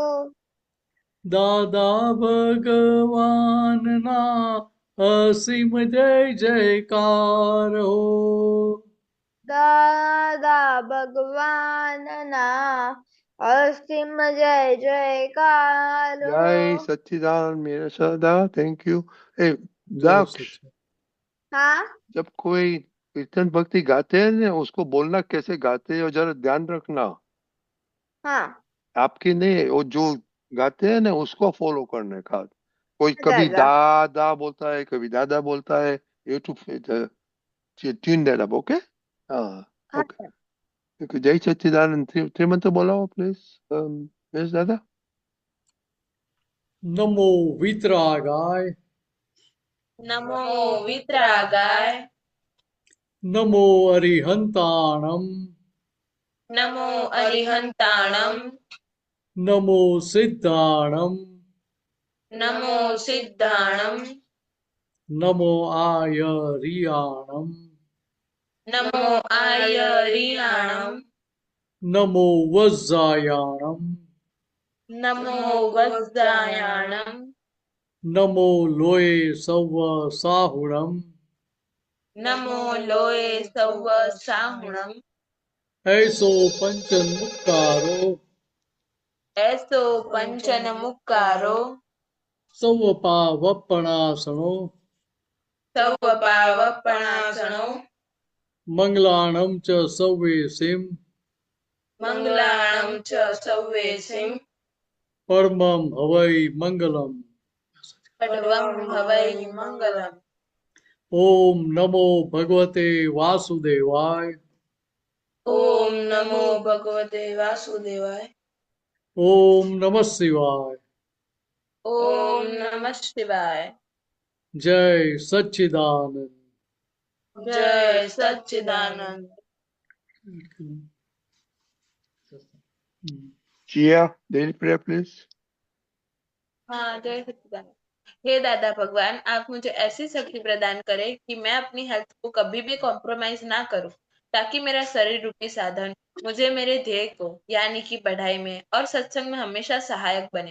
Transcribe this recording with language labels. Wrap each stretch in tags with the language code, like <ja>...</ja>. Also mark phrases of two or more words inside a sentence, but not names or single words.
<gu>દાદા ભગવાનના અસીમ જય જયકાર હો. દાદા ભગવાનના અસીમ જય જયકાર હો.</gu> <hi>जय सच्चिदानंद मेरे सदा</hi> <en>thank you. ए</en> <gu>જય दक्ष, સચ્ચિદાનંદ।</gu> <hi>हाँ जब कोई कीर्तन भक्ति गाते हैं ना, उसको बोलना कैसे गाते हैं और जरा ध्यान रखना। हाँ आपकी नहीं, वो जो गाते हैं ना उसको फॉलो करने का। कोई कभी दादा दादा बोलता है, कभी दादा बोलता है।</hi> <en>you too tune that up, okay. हाँ,</en> <hi>हाँ ओके। जय सच्चिदानंद थ्री मंत्र बोलाओ</hi> <en>please, yes</en> <hi>दादा।</hi> <pra>नमो वितरागाय, नमो वितरागाय, नमो अरिहंताणम, नमो अरिहंताणम, नमो सिद्धाणम, नमो सिद्धाणम, नमो आयरियाणम, नमो आयरियाणम, नमो वज्जायाणम, नमो वज्जायाणम, नमो लोय सव साहुणम, नमो लोय सौ साहुणम, ऐसो पंचन मुक्कारो, एसो पंचन मुक्कारो, सव पावपणासणो, सौ पावपणासणो, मंगलाणम च सवे सिम, मंगलाणम च सौवेसिम, परमम हवै मंगलम। पडवम हवै मंगलम।</pra> <sa>ओम नमो भगवते वासुदेवाय, ओम नमो भगवते वासुदेवाय, ओम नमः शिवाय। ओम नमः शिवाय।</sa> <hi>जय सच्चिदानंद।</hi> <gu>જય સચ્ચિદાનંદ।</gu> <hi>जिया</hi> <en>daily prayer please.</en> <hi>हाँ, जय सच्चिदानंद। हे दादा भगवान, आप मुझे ऐसी शक्ति प्रदान करें कि मैं अपनी हेल्थ को कभी भी कॉम्प्रोमाइज ना करूं, ताकि मेरा शरीर रूपी साधन मुझे मेरे ध्येय को यानी कि पढ़ाई में और सत्संग में हमेशा सहायक बने।</hi>